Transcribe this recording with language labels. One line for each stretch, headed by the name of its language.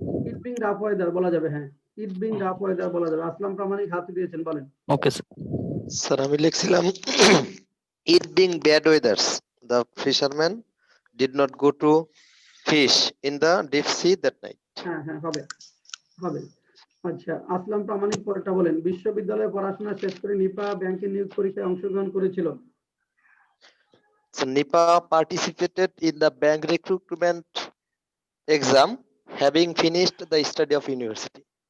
English: it being rough weather
Bangla: বলা যাবে, হ্যাঁ
English: It being rough weather বলা যাবে।
Bangla: আসলাম প্রামাণিক হাত দিয়েছেন, বলেন। Okay sir. স্যার আমি লিখছিলাম
English: It being bad weathers, the fisherman did not go to fish in the deep sea that night.
Bangla: হ্যাঁ হ্যাঁ হবে হবে আচ্ছা আসলাম প্রামাণিক পরেরটা বলেন বিশ্ববিদ্যালয়ে পড়াশোনা শেষ করে নিপা ব্যাংকের নিয়োগ পরীক্ষায় অংশগ্রহণ করেছিল
English: So NIPA participated in the bank recruitment exam, having finished the study of university.